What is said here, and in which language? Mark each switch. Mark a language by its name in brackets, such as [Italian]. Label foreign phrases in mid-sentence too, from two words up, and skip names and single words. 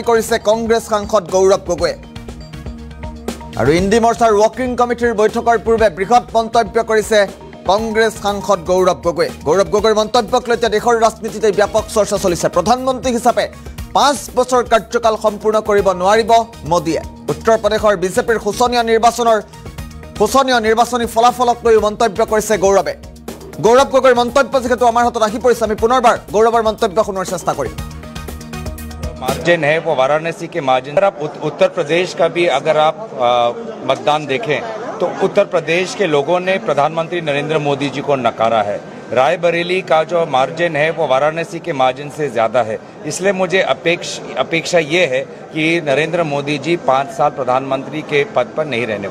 [Assamese] কৰিছে কংগ্ৰেছ সাংসদ গৌৰৱ গগৈয়ে আৰু হিন্দী মৰ্চাৰ ৱৰ্কিং কমিটিৰ বৈঠকৰ পূৰ্বে বৃহৎ মন্তব্য কৰিছে কংগ্ৰেছ সাংসদ গৌৰৱ গগৈৰ মন্তব্যক লৈ দেশৰ ৰাজনীতিতে ব্যাপক চৰ্চা চলিছে প্ৰধানমন্ত্ৰী হিচাপে 5 বছৰ কাৰ্যকাল সম্পূৰ্ণ কৰিব নোৱাৰিব মোদীয়ে উত্তৰ প্ৰদেশৰ বিজেপিৰ শোচনীয় নিৰ্বাচনী ফলাফলক লৈ মন্তব্য কৰিছে গৌৰৱ গগৈৰ মন্তব্য যেহেতু আমাৰ হাতত আহি পৰিছে আমি পুনৰবাৰ গৌৰৱৰ মন্তব্য শুনাৰ চেষ্টা কৰিম [Hindi] मार्जिन है वो वाराणसी के मार्जिन अगर आप उत्तर प्रदेश का भी अगर आप मतदान देखें तो उत्तर प्रदेश के लोगों ने प्रधानमंत्री नरेंद्र मोदी जी को नकारा है रायबरेली का जो मार्जिन है वो वाराणसी के मार्जिन से ज़्यादा है इसलिए मुझे अपेक्षा ये है कि नरेंद्र मोदी जी 5 साल प्रधानमंत्री के पद पर नहीं रहने